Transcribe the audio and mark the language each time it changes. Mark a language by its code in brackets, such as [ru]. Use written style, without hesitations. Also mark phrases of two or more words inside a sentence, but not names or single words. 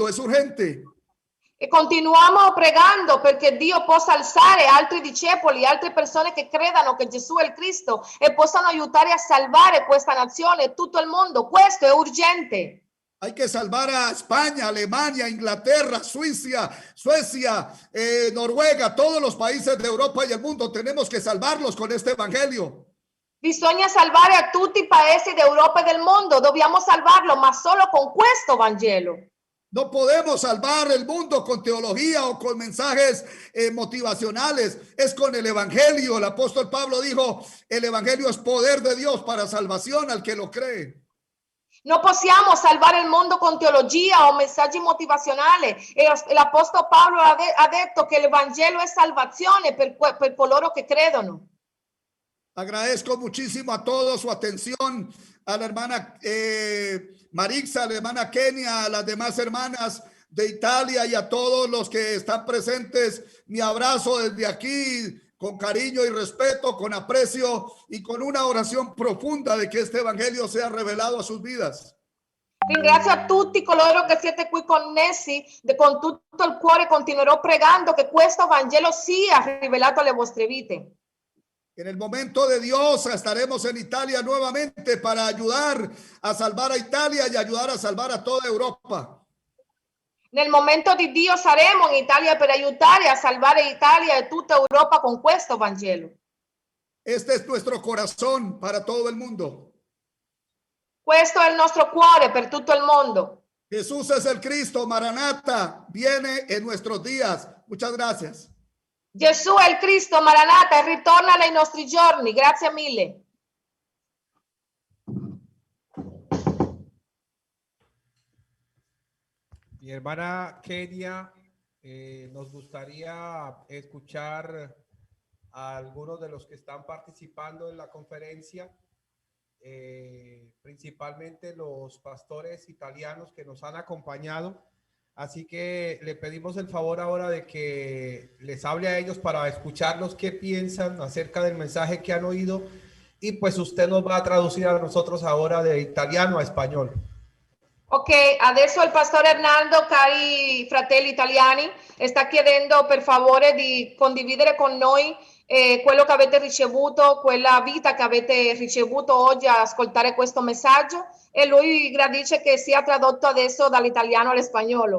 [es] Es urgente. [it] E continuiamo pregando perché Dio possa alzare altri discepoli, altre persone che credano che Gesù è il Cristo e possano aiutare a salvare questa nazione e tutto il mondo. Questo è urgente. [es] Hay que salvar a España, Alemania, Inglaterra, Suecia, Noruega, todos los países de Europa y el mundo. Tenemos que salvarlos con este evangelio. [it] Bisogna salvare a tutti i paesi d'Europa e del mondo. Dobbiamo salvarlo, ma solo con questo Vangelo. [es] No podemos salvar el mundo con teología o con mensajes motivacionales. Es con el evangelio. El apóstol Pablo dijo, el evangelio es poder de Dios para salvación al que lo cree. [it] Non possiamo salvare il mondo con teologia o messaggi motivazionali. L'Apostolo Paolo ha detto che il Vangelo è salvazione per coloro che credono. [es] Agradezco muchísimo a todos su atención, a la hermana Marixa, a la hermana Kenia, a las demás hermanas de Italia y a todos los que están presentes. Mi abrazo desde aquí, con cariño y respeto, con aprecio y con una oración profunda de que este evangelio sea revelado a sus vidas. [it] Ringrazio a tutti coloro che siete qui connessi, con tutto il cuore continuerò pregando che questo Vangelo sia rivelato alle vostre vite. [es] En el momento de Dios estaremos en Italia nuevamente para ayudar a salvar a Italia y ayudar a salvar a toda Europa. [it] Nel momento di Dio saremo in Italia per aiutare a salvare Italia e tutta Europa con questo Vangelo. [es] Este es nuestro corazón para todo el mundo. [it] Questo è il nostro cuore per tutto il mondo. [es] Jesús es el Cristo, Maranata, viene en nuestros días. Muchas gracias. [it] Gesù è il Cristo, Maranata, e ritorna nei nostri giorni. Grazie mille. [es] Mi hermana Kenia, nos gustaría escuchar a algunos de los que están participando en la conferencia, principalmente los pastores italianos que nos han acompañado. Así que le pedimos el favor ahora de que les hable a ellos para escucharlos qué piensan acerca del mensaje que han oído, y pues usted nos va a traducir a nosotros ahora de italiano a español. [it] Ok, adesso il pastore Hernando, cari fratelli italiani, sta chiedendo per favore di condividere con noi quello che avete ricevuto, quella vita che avete ricevuto oggi a ascoltare questo messaggio, e lui gradisce che sia tradotto adesso dall'italiano all'espagnolo.